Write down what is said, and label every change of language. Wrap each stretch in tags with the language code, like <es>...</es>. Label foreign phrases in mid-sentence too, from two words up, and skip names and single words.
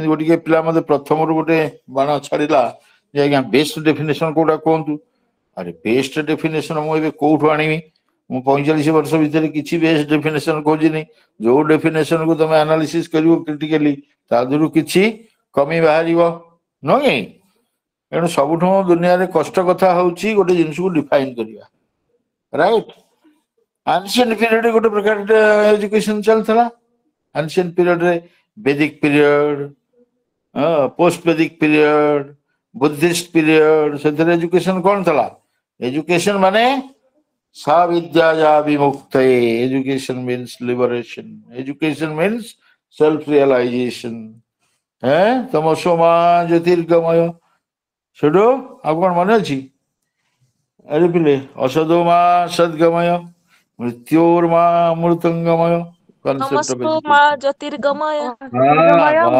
<or>ଗୋଟେ ପିଲା ମତେ ପ୍ରଥମରୁ ଗୋଟେ ବାଣ ଛାଡିଲା ଯେ ଆଜ୍ଞା</or> <en>best definition</en> <or>କୋଉଟା କୁହନ୍ତୁ ଆରେ</or> <en>best definition</en> <or>ମୁଁ ଏବେ କୋଉଠୁ ଆଣିବି ମୁଁ 45 ବର୍ଷ ଭିତରେ କିଛି</or> <en>best definition</en> <or>ଖୋଜିନି ଯୋଉ ଡେଫିନେସନକୁ ତମେ ଆନାଲିସିସ କରିବ କ୍ରିଟିକାଲି ତା ଦେହରୁ କିଛି କମି ବାହାରିବ ନୁହଁ କି ଏଣୁ ସବୁଠୁ ଦୁନିଆରେ କଷ୍ଟ କଥା ହଉଛି ଗୋଟେ ଜିନିଷକୁ ଡିଫାଇନ କରିବା ରାଇଟ</or> <en>ancient period</en> <or>ଗୋଟେ ପ୍ରକାର ଏଜୁକେସନ ଚାଲିଥିଲା</or> <en>ancient period</en> <or>ରେ</or> <en>Vedic period post Vedic period Buddhist period</en> <or>ସେଥିରେ ଏଜୁକେସନ କଣ ଥିଲା ଏଜୁକେସନ ମାନେ</or> <sa>सा विद्या विमुक्ते</sa> <en>education means liberation education means self realization</en> <sa>तमसो मा ज्योतिर्गमय</sa> <or>ସେଠୁ ଆଉ କଣ ମନେ ଅଛି ଆରେ ପିଲେ</or> <sa>असतो मा सद्गमय मृत्योर्मा अमृतं गमय</sa> <en>concept of</en> <sa>ନମସ୍ତୁ</sa> <or>ଏଜୁକେସନ</or> <sa>मा ज्योतिर्गमय ଜ୍ୟୋତିର୍ଗମୟ</sa> <or>ବାସ୍</or>